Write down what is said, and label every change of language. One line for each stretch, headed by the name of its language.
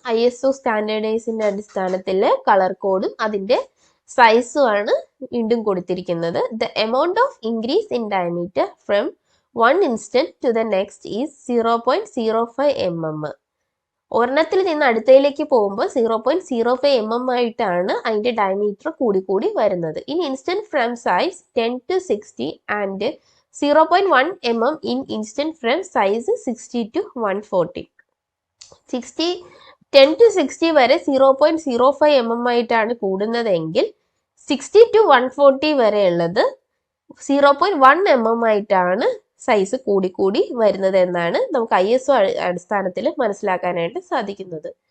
Malayalam: ISO സ്റ്റാൻഡേർഡൈസിന്റെ അടിസ്ഥാനത്തിൽ colour കോഡും അതിന്റെ സൈസുമാണ് വീണ്ടും കൊടുത്തിരിക്കുന്നത്.
English: The amount of increase in diameter from one instant to the next is 0.05 mm.
Malayalam: ഒരെണ്ണത്തിൽ നിന്ന് അടുത്തയിലേക്ക് പോകുമ്പോൾ 0.05 mm ആയിട്ടാണ് അതിന്റെ ഡയമീറ്റർ കൂടി വരുന്നത്.
English: In instant from size 10 to 60 and 0.1 mm in instant frame size 60 to 140.
Malayalam: 10 to 60 വരെ 0.05 mm ആയിട്ടാണ് കൂടുന്നതെങ്കിൽ 60 to 140 വരെ ഉള്ളത് 0.1 mm ആയിട്ടാണ് സൈസ് കൂടി വരുന്നത് എന്നാണ് നമുക്ക് ISO അടിസ്ഥാനത്തിൽ മനസ്സിലാക്കാനായിട്ട് സാധിക്കുന്നത്.